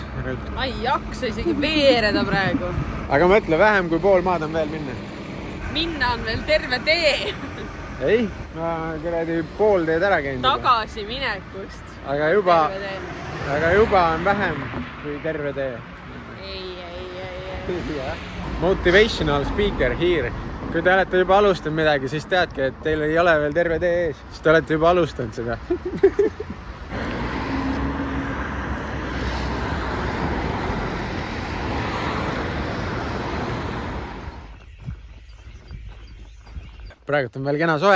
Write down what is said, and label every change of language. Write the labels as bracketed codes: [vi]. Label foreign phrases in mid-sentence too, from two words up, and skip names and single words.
[et] Ma ei jaksa isegi veereda praegu. Aga mõtle, vähem kui pool maad on veel minna. Minna on veel terve tee. Ei, ma kuradi pool teed ära käinud. Tagasi minekust. Aga juba on vähem kui terve tee. Ei. [en] Motivational speaker here. [et] Kui te olete juba alustanud midagi, siis teadke, et teil ei ole veel terve tee ees. Siis te olete juba alustanud seda. Praegu on veel kena soe.